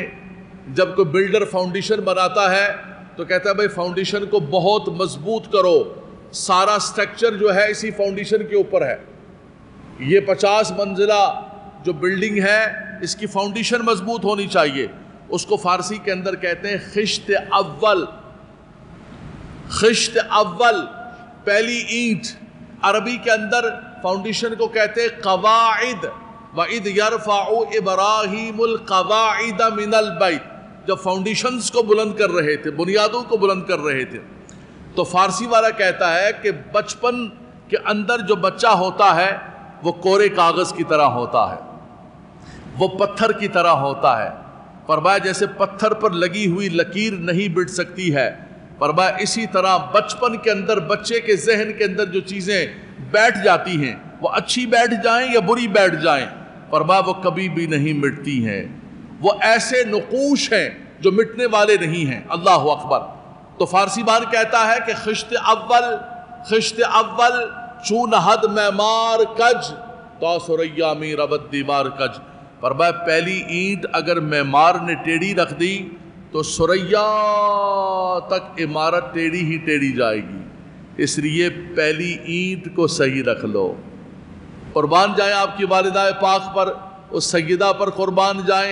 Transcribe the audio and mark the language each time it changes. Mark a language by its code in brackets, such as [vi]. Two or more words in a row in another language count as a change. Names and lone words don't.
[ur] جب کوئی بلڈر فاؤنڈیشن بناتا ہے تو کہتا ہے بھئی فاؤنڈیشن کو بہت مضبوط کرو، سارا سٹرکچر جو ہے اسی فاؤنڈیشن کے اوپر ہے. یہ 50 منزلہ جو بلڈنگ ہے، اس کی فاؤنڈیشن مضبوط ہونی چاہیے. اس کو فارسی کے اندر کہتے ہیں [fa] خشت اول. خشت اول، [ur] پہلی اینٹ. عربی کے اندر فاؤنڈیشن کو کہتے ہیں قواعد. [ar] وَإِذْ يَرْفَعُ إِبْرَاهِيمُ الْقَوَاعِدَ مِنَ الْبَيْتِ. [ur] جب فاؤنڈیشنز کو بلند کر رہے تھے، بنیادوں کو بلند کر رہے تھے، تو فارسی والا کہتا ہے کہ بچپن کے اندر جو بچہ ہوتا ہے وہ کورے کاغذ کی طرح ہوتا ہے، وہ پتھر کی طرح ہوتا ہے. فرمایا جیسے پتھر پر لگی ہوئی لکیر نہیں مٹ سکتی ہے، فرمایا اسی طرح بچپن کے اندر بچے کے ذہن کے اندر جو چیزیں بیٹھ جاتی ہیں، وہ اچھی بیٹھ جائیں یا بری بیٹھ جائیں، فرمایا وہ کبھی بھی نہیں مٹتی ہیں. وہ ایسے نقوش ہیں جو مٹنے والے نہیں ہیں. [ar] اللہ اکبر. [ur] تو فارسی بان کہتا ہے کہ [fa] خشت اول چون حد معمار کج تو سریا می ربت دیوار کج. [ur] فرمایا پہلی اینٹ اگر معمار نے ٹیڑھی رکھ دی تو ثریا تک عمارت ٹیڑھی ہی ٹیڑھی جائے گی. اس لیے پہلی اینٹ کو صحیح رکھ لو. قربان جائیں آپ کی والدہ پاک پر, اس سیدہ پر قربان جائیں.